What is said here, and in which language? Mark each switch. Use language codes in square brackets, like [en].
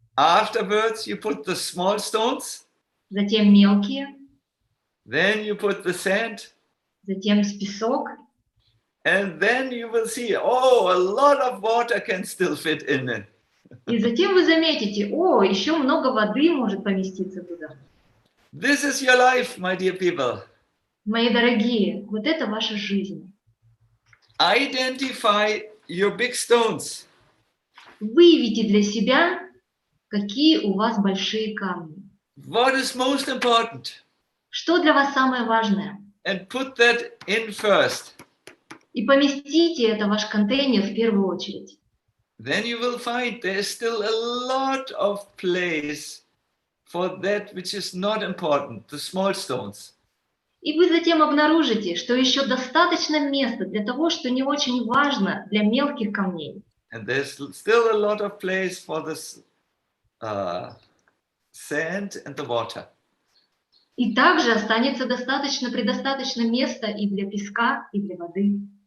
[en] afterwards you put the small stones, [ru] затем мелкие, [en] then you put the sand, [ru] затем песок, [en] and then you will see, oh, a lot of water can still fit in it. [ru] и затем вы заметите, о, еще много воды может поместиться туда. [en] This is your life, my dear people. [ru] Мои дорогие, вот это ваша жизнь. [en] Identify your big stones. [ru] Выявите для себя, какие у вас большие камни. [en] What is most important? [ru] Что для вас самое важное? [en] And put that in first. [ru] И поместите это в ваш контейнер в первую очередь. [en] Then you will find there's still a lot of place for that which is not important, the small stones. [ru] И вы затем обнаружите, что еще достаточно места для того, что не очень важно для мелких камней. [en] And there's still a lot of place for this sand and the water. [ru] И также останется предостаточно места и для песка, и для воды.